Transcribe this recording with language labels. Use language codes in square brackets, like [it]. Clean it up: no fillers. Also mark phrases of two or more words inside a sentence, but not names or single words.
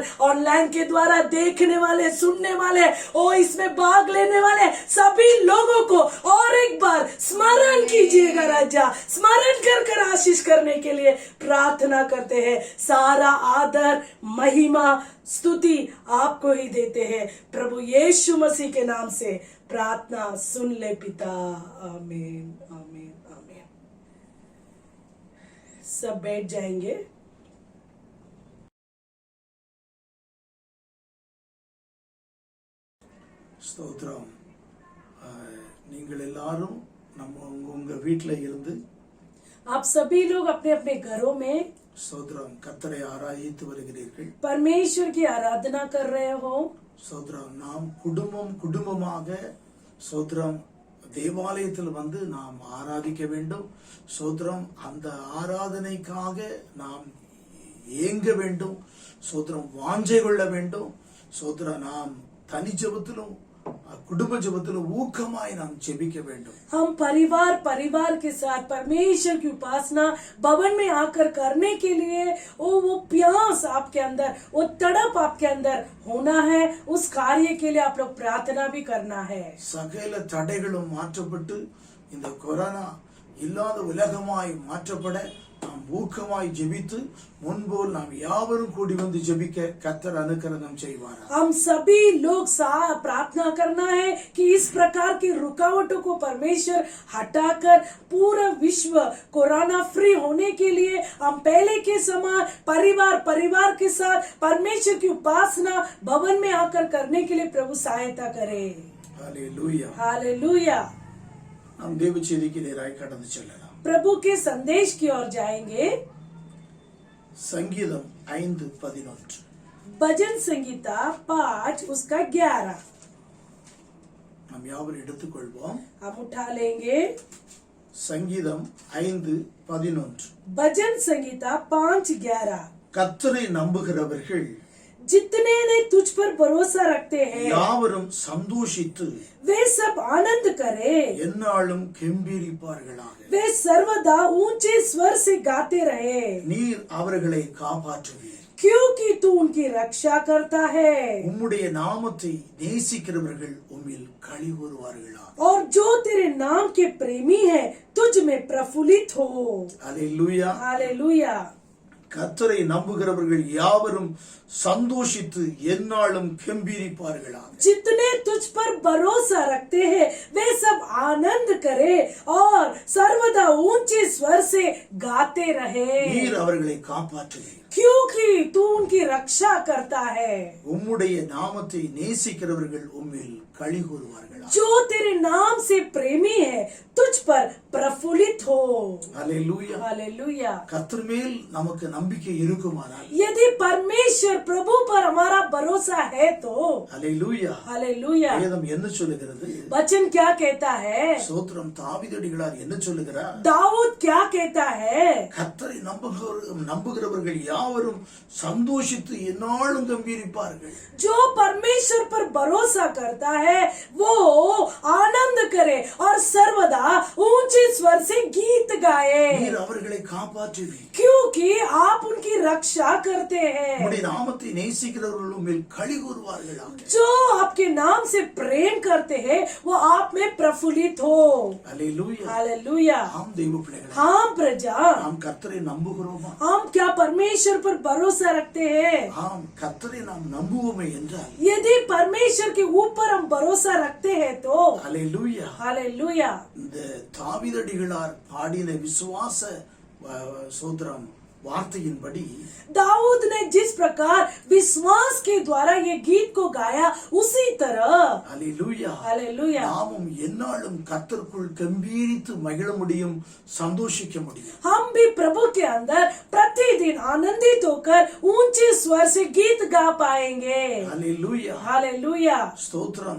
[hi] ऑनलाइन के द्वारा देखने वाले, सुनने वाले, ओ इसमें भाग लेने वाले सभी लोगों को और एक बार स्मरण कीजिएगा राजा, स्मरण कर आशीष करने के लिए प्रार्थना करते हैं। सारा आदर, महिमा, स्तुति आपको ही देते हैं प्रभु यीशु मसीह के नाम से प्रार्थना सुन ले पिता, आमीन आमीन आमीन। सब बैठ जाएंगे। [ta] ஸ்தோத்திரம். நீங்கள் எல்லாரும் உங்க வீட்டில் இருந்து [hi] आप सभी लोग अपने अपने घरों में [ta] ஸ்தோத்திரம் கர்த்தரை ஆராதித்து வருகிறீர்கள். [hi] परमेश्वर की आराधना कर रहे हो। [ta] ஸ்தோத்திரம். நாம் குடும்பமாக ஸ்தோத்திரம் தேவாலயத்தில் வந்து நாம் ஆராதிக்க வேண்டும். ஸ்தோத்திரம். அந்த ஆராதனைக்காக நாம் ஏங்க வேண்டும். ஸ்தோத்திரம். வாஞ்சை கொள்ள வேண்டும். ஸ்தோத்திரம். நாம் தனி ஜெபத்திலும் குடும்ப ஜெபத்திலும் ஊக்கமாய் நாம் जெபிக்க வேண்டும். [hi] हम परिवार के साथ परमेश्वर की उपासना भवन में आकर करने के लिए वो प्यास आपके अंदर, वो तड़प आपके अंदर होना है। उस कार्य के लिए आप लोग प्रार्थना भी करना है। [ta] சகல தடைகளும் மாற்றப்பட்டு இந்த கொரோனா இல்லாத உலகமாய் மாற்றப்பட நாம் ஊக்கமாய் ஜெபித்து முன்போல் நாம் யாவரும் கூடி வந்து ஜெபிக்க கர்த்தர் அனுக்கிரகம் செய்வார்। [hi] हम सभी लोग प्रार्थना करना है कि इस प्रकार की रुकावटों को परमेश्वर हटाकर पूरा विश्व कोरोना फ्री होने के लिए हम पहले के समान परिवार के साथ परमेश्वर की उपासना भवन में आकर करने के लिए प्रभु सहायता करे। हालेलुया हालेलुया। हम देव [ta] செய்தி की நேராய் கடந்து செல்லலாம்। [hi] प्रभु के संदेश की ओर जाएंगे। संगीतम 5:11 भजन संगीता 5 उसका 11 [ta] हम யாவரும் எடுத்துக்கொள்வோம்। [hi] हम उठा लेंगे। संगीतम 5:11 भजन संगीता 5:11 [ta] கர்த்தரை நம்புகிறவர்கள் [hi] जितने ने तुझ पर भरोसा रखते हैं [ta] யாவரும் சந்தோஷித்து [hi] वे सब आनंद करे, [ta] எந்நாளும் கெம்பீரிப்பார்களாக। [hi] वे सर्वदा ऊंचे स्वर से गाते रहे, [ta] நீர் அவர்களை காப்பாற்றுவீர், [hi] क्योंकि तू उनकी रक्षा करता है। [ta] உம்முடைய நாமத்தை நேசிக்கிறவர்கள் உம்மில் களி கூறுவார்களாக। [hi] और जो तेरे नाम के प्रेमी है तुझ में प्रफुल्लित हो। हालेलुया हालेलुया। [ta] கர்த்தரை நம்புகிறவர்கள் யாவரும் சந்தோஷித்து எந்நாளும் கெம்பீரிப்பார்களாக। [hi] जितने तुझ पर भरोसा रखते हैं वे सब आनंद करे और सर्वदा ऊंचे स्वर से गाते रहे, [ta] நீர் அவர்களை காப்பாற்றுவீர், [hi] क्योंकि तू उनकी रक्षा करता है। [ta] உம்முடைய நாமத்தை நேசிக்கிறவர்கள் உம்மில் களி கூறுவார்களாக। [hi] जो तेरे नाम से प्रेमी है तुझ पर प्रफुल्लित हो। हालेलुया हालेलुया। [ta] கர்த்தர் மேல் நமக்கு நம்பிக்கை இருக்குமானால், [hi] यदि परमेश्वर प्रभु पर हमारा भरोसा है तो हालेलुया हालेलुया। [ta] வேதம் என்ன சொல்லுகிறது? [hi] वचन क्या कहता है? [ta] சோத்திரம் தாவீதடிகளார் என்ன சொல்லுகிறார்? [hi] दाऊद क्या कहता है? [ta] கர்த்தரை நம்புகிறவர்கள் யாவரும் சந்தோஷித்து எந்நாளும் கம்பீரிப்பார்கள்। [hi] जो परमेश्वर पर भरोसा करता है वो आनंद करे और सर्वदा ऊंचे स्वर से गीत गाए, [ta] நீர் அவர்களை காப்பாற்றுவீர், [hi] क्योंकि आप उनकी रक्षा करते हैं। [ta] உம்முடைய நாமத்தை நேசிக்கிறவர்கள் உம்மில் களி கூறுவார்களாக। [hi] जो आपके नाम से प्रेम करते हैं वो आप में प्रफुल्लित हो। हालेलुया हालेलुया। [ta] ஆம் தெய்வ பிள்ளைகளே, [hi] हाँ प्रजा, [ta] நாம் கர்த்தரை நம்புகிறோமா? [hi] हम क्या परमेश्वर परमेश्वर पर भरोसा रखते हैं, [ta] ஆம், கர்த்தரை நாம் நம்புவோமே என்றால், [hi] यदि परमेश्वर के ऊपर हम भरोसा रखते हैं तो [ta] அல்லேலூயா, [hi] हालेलुया। [ta] இந்த தாவீதடிகளார் பாடின விசுவாச சோத்திரம் வார்த்தையின்படி [hi] दाऊद ने जिस प्रकार विश्वास के द्वारा ये गीत को गाया, उसी तरह [ta] அல்லேலூயா, [hi] हालेलुया [ta] நாமும் எந்நாளும் கர்த்தருக்குள் கம்பீரித்து மகிழ முடியும், சந்தோஷிக்க முடியும். [hi] हम भी प्रभु के अंदर प्रतिदिन आनंदित होकर ऊंचे स्वर से गीत गा पाएंगे। [ta] அல்லேலூயா, [hi] हालेलुया। [ta] ஸ்தோத்திரம்.